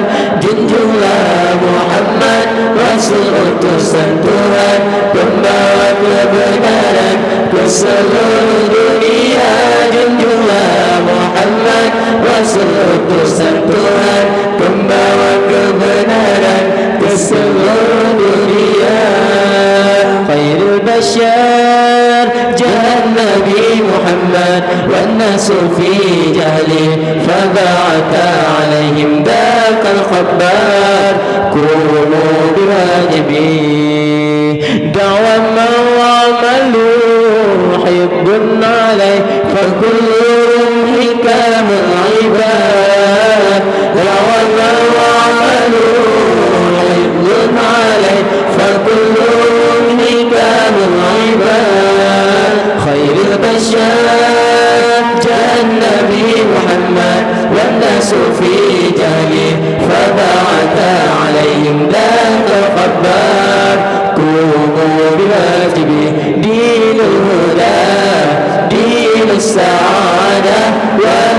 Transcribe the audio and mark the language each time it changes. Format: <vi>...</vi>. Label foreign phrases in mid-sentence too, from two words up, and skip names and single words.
<ms>Junjunglah Muhammad Rasul utusan Tuhan, pembawa kebenaran ke seluruh dunia. Junjunglah Muhammad Rasul utusan Tuhan, pembawa kebenaran ke seluruh dunia.</ms> <ar>خير البشر جاء نبي محمد والناس في جهل فبعث عليهم ذاك الخبر كمو بواجب دعوة معاملة حب عليه فكلن حكم عباد دعوة معاملة حب عليه فكلن حكم العباد خير البشر جاء نبي محمد والناس في جهل فبعث عليهم ذاك الخبر كمو بواجب دين الهدى دين السعادة و</ar>